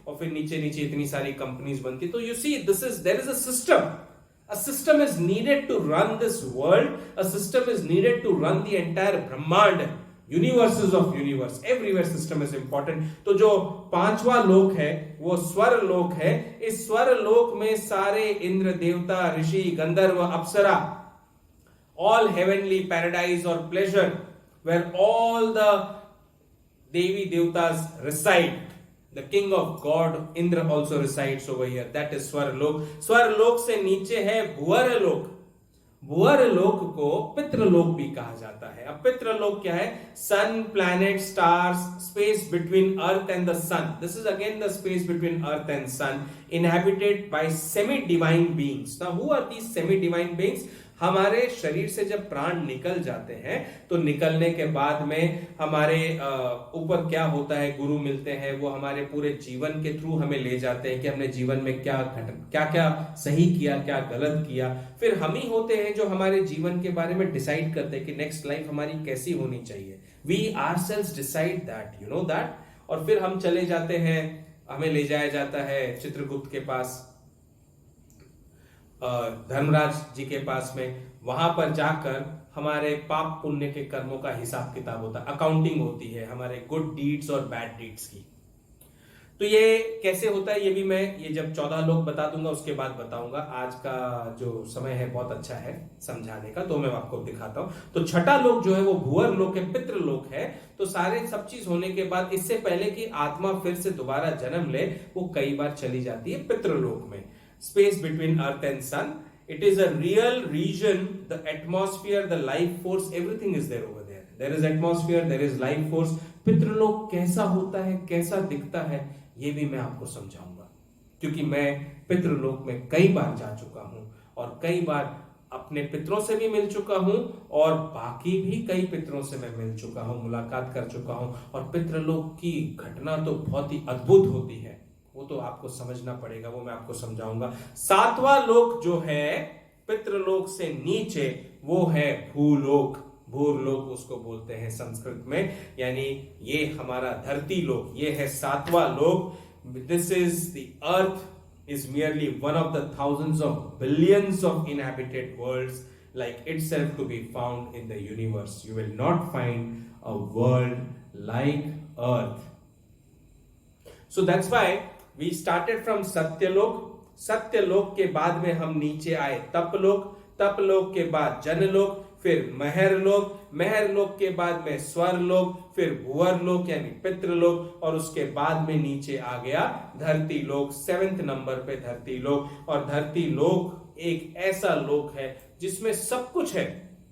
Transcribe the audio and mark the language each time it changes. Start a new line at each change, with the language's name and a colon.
Hindi: और फिर नीचे नीचे इतनी सारी कंपनीज बनती।
English: तो you see there is a system. A system is needed to run this world. A system is needed to run the entire Brahmand, universes of universe. Everywhere system is important.
Hindi: तो जो पांचवा लोक है वो स्वर लोक है। इस स्वर लोक में सारे इंद्र, देवता, ऋषि, गंधर्व, अप्सरा,
English: all heavenly paradise or pleasure, where all the Devi Devatas reside. The king of God Indra also resides over here. That is Swarlok.
Hindi: Swarlok से नीचे है भुवरलोक. भुवरलोक को पितृलोक भी कहा जाता है। अब पितृलोक क्या है?
English: Sun, planet, stars, space between earth and the sun. This is again the space between earth and sun, inhabited by semi-divine beings. Now, who are these semi-divine beings?
Hindi: हमारे शरीर से जब प्राण निकल जाते हैं तो निकलने के बाद में हमारे ऊपर क्या होता है, गुरु मिलते हैं, वो हमारे पूरे जीवन के थ्रू हमें ले जाते हैं कि हमने जीवन में क्या क्या सही किया, क्या गलत किया। फिर हम ही होते हैं जो हमारे जीवन के बारे में डिसाइड करते हैं कि नेक्स्ट लाइफ हमारी कैसी होनी चाहिए।
English: We ourselves decide that, you know that.
Hindi: और फिर हम चले जाते हैं, हमें ले जाया जाता है चित्रगुप्त के पास, धर्मराज जी के पास में। वहां पर जाकर हमारे पाप पुण्य के कर्मों का हिसाब किताब होता है, अकाउंटिंग होती है हमारे गुड डीड्स और बैड डीड्स की। तो ये कैसे होता है ये भी मैं ये जब 14 लोग बता दूंगा उसके बाद बताऊंगा। आज का जो समय है बहुत अच्छा है समझाने का, तो मैं आपको दिखाता हूं। तो छठा लोक जो है वो भुवर लोक है, पितृ लोक है। तो सारे सब चीज होने के बाद, इससे पहले कि आत्मा फिर से दोबारा जन्म ले, वो कई बार चली जाती है पितृलोक में।
English: Space between earth and sun, it is a real region. The atmosphere, the life force, everything is there over there. There is atmosphere, there is life force.
Hindi: पितृलोक कैसा होता है, कैसा दिखता है, ये भी मैं आपको समझाऊंगा, क्योंकि मैं पितृलोक में कई बार जा चुका हूं और कई बार अपने पितरों से भी मिल चुका हूं और बाकी भी कई पितरों से मैं मिल चुका हूं, मुलाकात कर चुका हूं। और पितृलोक की घटना तो बहुत ही अद्भुत होती है, वो तो आपको समझना पड़ेगा, वो मैं आपको समझाऊंगा। सातवां लोक जो है पितृलोक से नीचे, वो है भूलोक। भूलोक उसको बोलते हैं संस्कृत में, यानी ये हमारा धरती लोक, ये है सातवां लोक।
English: This is the earth is merely one of the thousands of billions of inhabited worlds like itself to be found in the universe. You will not find a world like earth. So that's why we started from Satyalok.
Hindi: Satyalok के बाद में हम नीचे आए तपलोक, तपलोक के बाद जनलोक, फिर महरलोक, महरलोक के बाद में स्वरलोक, फिर भुवरलोक यानी पितृलोक, और उसके बाद में नीचे आ गया धरती लोक। 7th नंबर पे धरती लोक। और धरती लोक एक ऐसा लोक है जिसमें सब कुछ है।